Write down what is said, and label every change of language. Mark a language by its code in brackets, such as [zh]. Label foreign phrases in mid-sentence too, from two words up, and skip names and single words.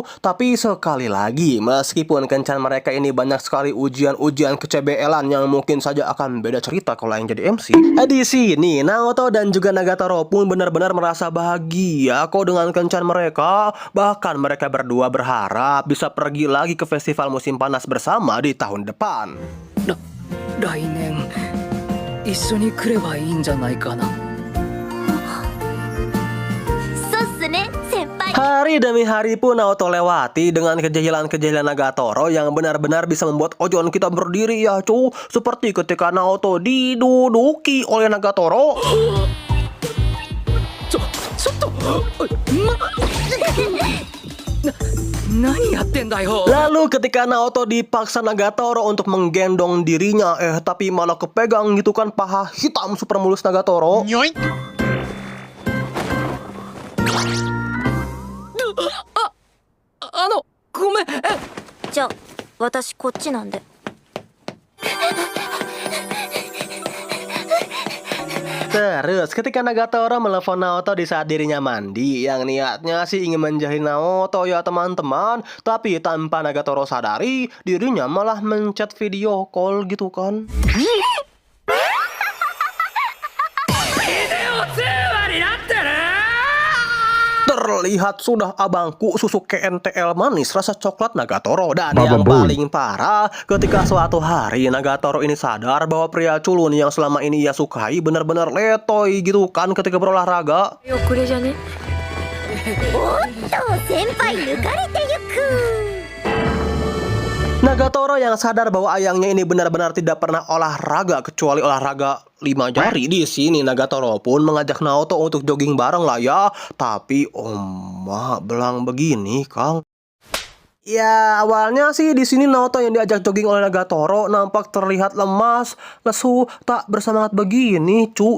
[id] Tapi sekali lagi, meskipun kencan mereka ini banyak sekali ujian-ujian ke-CBL-an yang mungkin saja akan beda cerita kalau yang jadi MC. Di sini Naoto dan juga Nagatoro pun benar-benar merasa bahagia kok dengan kencan mereka. Bahkan mereka berdua berharap bisa pergi lagi ke festival musim panas bersama di tahun depan. [ja] 来年一緒に来ればいいんじゃないかな。そうっすね先輩。 [id] Hari demi hari pun Naoto lewati dengan kejahilan-kejahilan Nagatoro yang benar-benar bisa membuat ojon kita berdiri ya cu. Seperti ketika Naoto diduduki oleh Nagatoro. [ja] ちょっと何やってんだよ。 [id] Lalu ketika Naoto dipaksa Nagatoro untuk menggendong dirinya, tapi malah kepegang gitu kan paha hitam super mulus Nagatoro. [ja] ごめん。じゃあ私こっちなんで。 [id] Terus ketika Nagatoro menelepon Naoto di saat dirinya mandi, yang niatnya sih ingin menjahit Naoto ya teman-teman, tapi tanpa Nagatoro sadari, dirinya malah mencet [en] video call [id] gitu kan. Terlihat sudah abangku susu KNTL manis rasa coklat Nagatoro. Dan yang paling parah, ketika suatu hari Nagatoro ini sadar bahwa pria culun yang selama ini ia sukai benar-benar letoy gitu kan ketika berolahraga. [ja] これじゃね。おっと先輩抜かれてゆく。 [id] Nagatoro yang sadar bahwa ayangnya ini benar-benar tidak pernah olahraga kecuali olahraga 5 jari. Di sini Nagatoro pun mengajak Naoto untuk jogging bareng lah ya. Tapi belang begini, Kang. Ya awalnya sih di sini Naoto yang diajak jogging oleh Nagatoro nampak terlihat lemas, lesu, tak bersemangat begini cu.